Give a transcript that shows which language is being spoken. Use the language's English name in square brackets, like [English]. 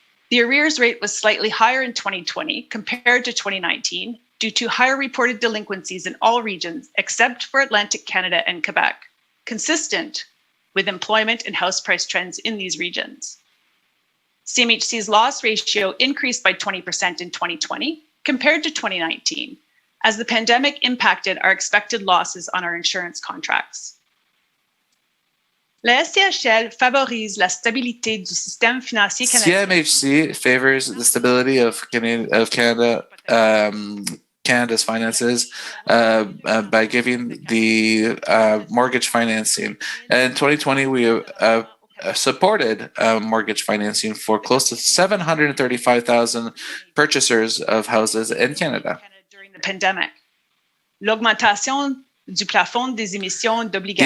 [English] The arrears rate was slightly higher in 2020 compared to 2019 due to higher reported delinquencies in all regions except for Atlantic Canada and Quebec, consistent with employment and house price trends in these regions. CMHC's loss ratio increased by 20% in 2020 compared to 2019, as the pandemic impacted our expected losses on our insurance contracts. [French] La SCHL favorise la stabilité du système financier canadien. [English] CMHC favors the stability of Canada. Canada's finances by giving the mortgage financing. In 2020, we supported mortgage financing for close to 735,000 purchasers of houses in Canada. During the pandemic. [French] L'augmentation du plafond des émissions d'obligations.